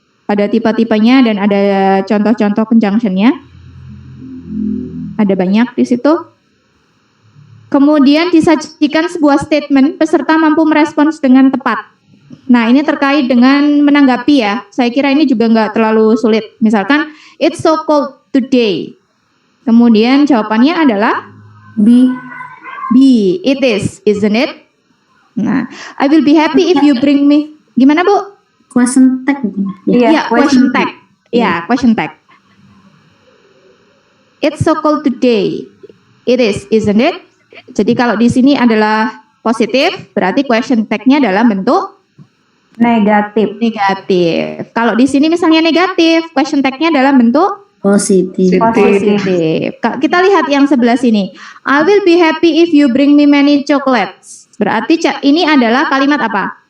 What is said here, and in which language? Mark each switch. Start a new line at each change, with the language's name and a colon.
Indonesian: Ada tipe-tipenya dan ada contoh-contoh conjunctionnya. Ada banyak di situ. Kemudian disajikan sebuah statement, peserta mampu merespons dengan tepat. Nah, ini terkait dengan menanggapi ya. Saya kira ini juga nggak terlalu sulit. Misalkan,
English: it's so cold today.
Indonesian: Kemudian jawabannya adalah B.
English: It is, isn't it?
Indonesian: Nah,
English: I will be happy if you bring me.
Indonesian: Gimana Bu? Question tag gitu. Iya, question tag. Ya, question tag.
English: It's so cold today. It is, isn't it?
Indonesian: Jadi kalau di sini adalah positif, berarti question tag-nya adalah bentuk Negatif. Negatif. Kalau di sini misalnya negatif, question tag-nya dalam bentuk Positif. positif. Kita lihat yang sebelah sini.
English: I will be happy if you bring me many chocolates.
Indonesian: Berarti ini adalah kalimat apa?